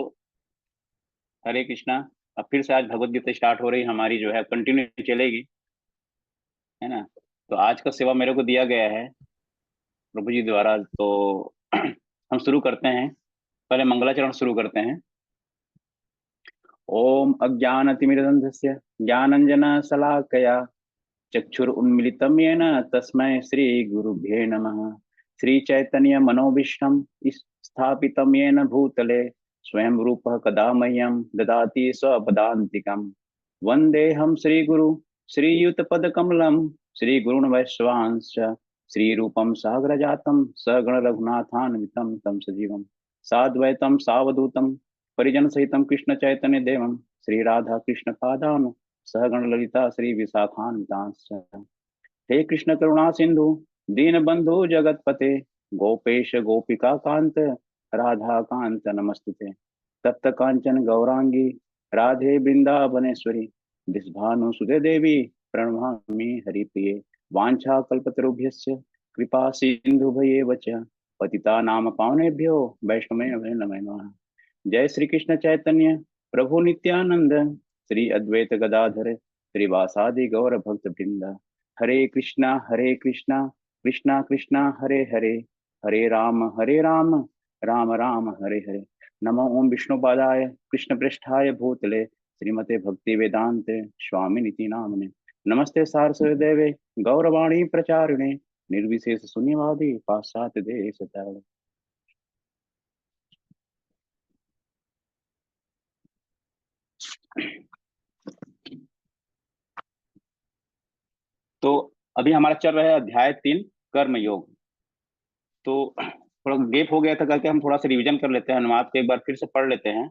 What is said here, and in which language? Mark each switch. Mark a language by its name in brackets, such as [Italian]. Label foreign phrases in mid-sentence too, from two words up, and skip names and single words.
[Hindi] हरे कृष्णा। अब फिर से आज भगवत गीता स्टार्ट हो रही है हमारी, जो है कंटिन्यू चलेगी, है ना। तो आज का सेवा मेरे को दिया गया है प्रभु जी द्वारा, तो हम शुरू करते हैं। पहले मंगलाचरण शुरू करते हैं। [Sanskrit] ओम अज्ञानतिमिरन्धस्य ज्ञानञ्जनशलाकया चक्षुरुन्मीलितं येन तस्मै श्रीगुरुभ्ये नमः। श्रीचैतन्यमनोभीष्टं स्थापितं येन भूतले स्वयं रूपः कदा मह्यं ददाति स्वपदान्तिकं। वन्देऽहं श्रीगुरु श्रीयुतपदकमलं श्रीगुरून् वैष्णवांश्च श्रीरूपं साग्रजातं सगण रघुनाथान्वितं तं सजीवं साद्वैतं सावधूतं परिजनसहितं कृष्ण चैतन्य देवं श्री राधा कृष्ण पादान सहगण ललिता श्री विशाखान्वितांश्च। हे कृष्ण करुणा सिंधु दीन बंधु जगतपते गोपेश गोपिका कांत राधा कांत नमस्तुते। तप्त कांचन गौरांगी राधे वृंदावनेश्वरी विष्भानुसुते देवी प्रणमामि हरिप्रिये। वाञ्छा कल्पतरुभ्यश्च कृपा सिंधु भयेव च पतिता नाम पावनेभ्यो वैष्णवे नमो नमः। जय श्री कृष्ण चैतन्य प्रभु नित्यानंद श्री अद्वैत गदाधर श्रीवासादि गौर भक्त वृंद। हरे कृष्णा कृष्णा कृष्णा हरे हरे हरे राम राम राम हरे हरे। नमो ओम विष्णुपादाय कृष्ण पृष्ठाय भूतले श्रीमते भक्ति वेदांत स्वामी नीति नामने। नमस्ते सारस्वती देवे गौरवाणी प्रचारिणे निर्विशेष शून्यवादी पाश्चात्य देश तारिणे। [Hindi] तो अभी हमारा चल रहा है अध्याय 3 कर्म योग। तो थोड़ा गेप हो गया था करके हम थोड़ा सा रिवीजन कर लेते हैं, अनुवाद को एक बार फिर से पढ़ लेते हैं।